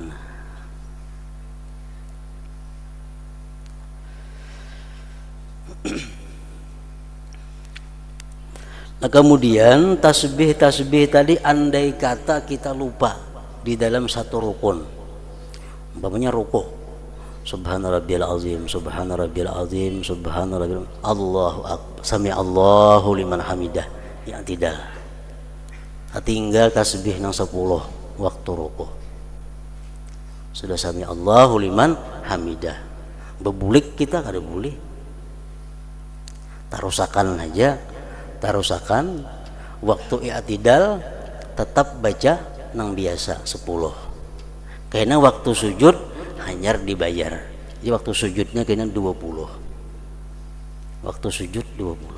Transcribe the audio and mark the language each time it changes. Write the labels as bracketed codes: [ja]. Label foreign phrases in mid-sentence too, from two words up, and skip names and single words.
[bjn] Nah, kemudian tasbih tadi andai kata kita lupa di dalam satu rukun, umpamanya ruku, [ar] سبحان ربي العظيم سبحان ربي العظيم سبحان ربي الله أكبر سمع الله لمن حمده, [bjn] yang tidak tinggal tasbih nang 10 waktu ruku, sudah [ar] سمع الله لمن حمده, [bjn] bebulik kita kada boleh, tarusakan aja, tarusakan waktu i'tidal tetap baca nang biasa 10, karena waktu sujud hanyar dibayar, jadi waktu sujudnya kena 20, waktu sujud 20.